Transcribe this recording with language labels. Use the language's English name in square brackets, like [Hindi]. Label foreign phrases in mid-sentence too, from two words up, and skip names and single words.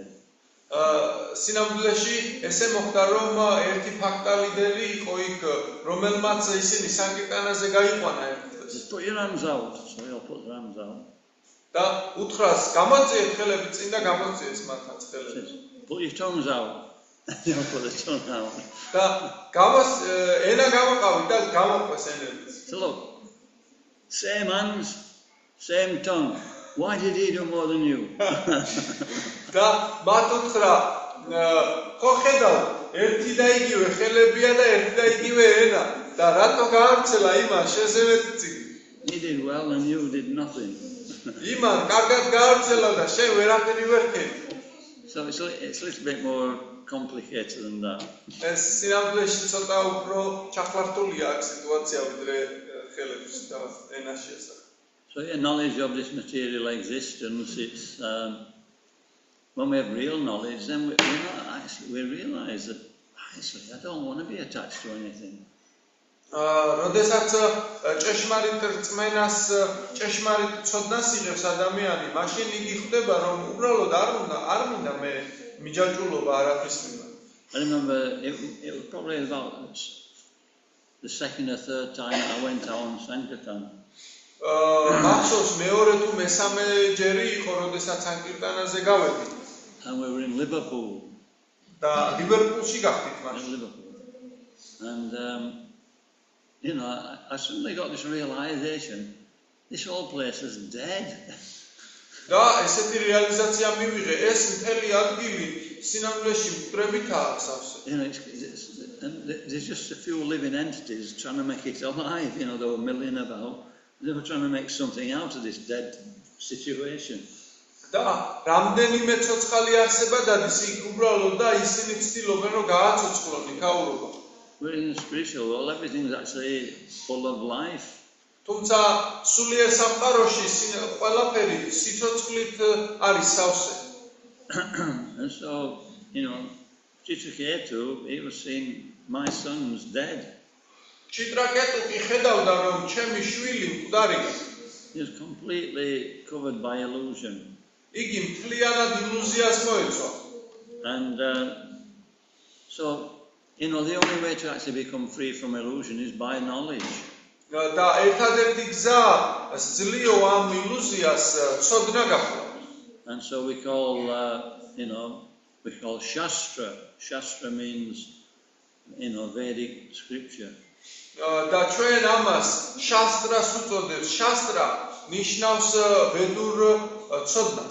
[Georgian] სინამდვილეში ესე მოხდა რომ ერთი ფაქტა ლიდერი იყო იქ რომელმაც ისინი სანკირტანაზე გაიყვანა ერთდროს. [English] Just put your hands out. So he'll put their hands out. [Georgian] და უთხრას გამოწიეთ ხელები წინ და გამოწიეს მათაც ხელები. [English] Says, put your tongues out. He'll put the tongue out. [Georgian] და ენა გამოყავით და გამოყვეს ენებს. [English] So look, same hands, same tongue. Why did he do more than you? [Georgian] და მათ უთხრა ხო ხედავ ერთი და იგივე ხელებია და ერთი და იგივე ენა და რატო გაარცელა იმან შეზევეთი წიგნი. [English] He did well and you did nothing. [Georgian] იმან კარგად გაარცელა და შენ ვერაფერი ვერ ხედავ. [English] So it's a little bit more complicated than that. [Georgian] ეს სინამდვილეში ცოტა უფრო ჩახლართულია აქ სიტუაცია ვიდრე ხელების და ენას შესახებ. [English] So yeah, knowledge of this material existence, it's when we have real knowledge, then we realize that actually I don't want to be attached to anything. [Georgian] როდესაც ჭეშმარიტ რწმენას, ჭეშმარიტ ცოდნას იღებს ადამიანი, მაშინ იგი ხვდება რომ უბრალოდ არ მინდა მე მიჯაჭვულობა არაფრის მიმართ. [English] I remember it was probably about the second or third time I went out on Sankirtan. [Georgian] მახსოვს მეორე თუ მესამე ჯერი იყო როდესაც სანკირტანაზე გავედი. [English] And we were in Liverpool. [Georgian] და ლივერპულში გავხდით [English] In [Georgian] მაშინ. [English] Liverpool. And I suddenly got this realization, this whole place is dead. [Georgian] და ესეთი რეალიზაცია მივიღე, ეს მთელი ადგილი სინამდვილეში მკვდრებითაა სავსე. [English] And there's just a few living entities trying to make it alive, there were a million about. They were trying to make something out of this dead situation. [Georgian] და რამდენიმე ცოცხალი არსება დადის იქ უბრალოდ და ისინი ცდილობენ რომ გააცოცხლონ იქაურობა. [English] We're in the spiritual world, everything's actually full of life. [Georgian] თუმცა სულიერ სამყაროში ყველაფერი სიცოცხლით არის სავსე. [English] And so, Chitraketu, he was seeing my son's dead. [Georgian] ჩიტრაკეტუ კი ხედავდა რომ ჩემი შვილი მკვდარია. [English] He was completely covered by illusion. [Georgian] იგი მთლიანად ილუზიას მოეცვა. [English] And so, the only way to actually become free from illusion is by knowledge. [Georgian] და ერთადერთი გზა სძლიო ამ ილუზიას ცოდნა გახდა. [English] And so we call, we call Shastra. Shastra means, Vedic scripture. [Georgian] და ჩვენ ამას შასტრას უწოდებს. შასტრა ნიშნავს ვედურ ცოდნას.